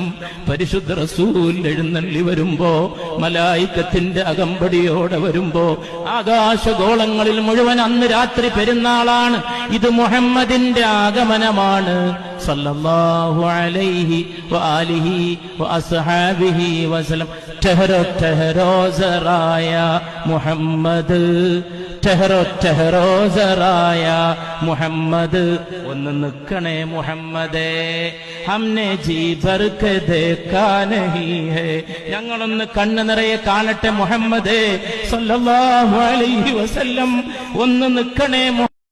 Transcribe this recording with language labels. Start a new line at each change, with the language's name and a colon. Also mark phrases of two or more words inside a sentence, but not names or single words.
Malayalam: പരിശുദ്ധ റസൂൽ എഴുന്നള്ളി വരുമ്പോ, മലായിക്കത്തിന്റെ അകമ്പടിയോടെ വരുമ്പോ, ആകാശഗോളങ്ങളിൽ മുഴുവൻ അന്ന് രാത്രി പെരുന്നാളാണ്. ഇത് മുഹമ്മദിന്റെ ആഗമനമാണ്.
Arabic: صلى الله عليه وعلى آله وأصحابه وسلم.
Hindi: ठहरो ठहरो जराया മുഹമ്മദ്, ठहरो ठहरो जराया മുഹമ്മദ്.
Malayalam: ഒന്ന് നിൽക്കണേ
Hindi: മുഹമ്മദേ, हमने जी भर के देखा नहीं है.
Malayalam: ഞങ്ങളൊന്ന് കണ്ണ് നിറയെ കാണട്ടെ മുഹമ്മദേ
Arabic: صلى الله عليه وسلم.
Malayalam: ഒന്ന് നിൽക്കണേ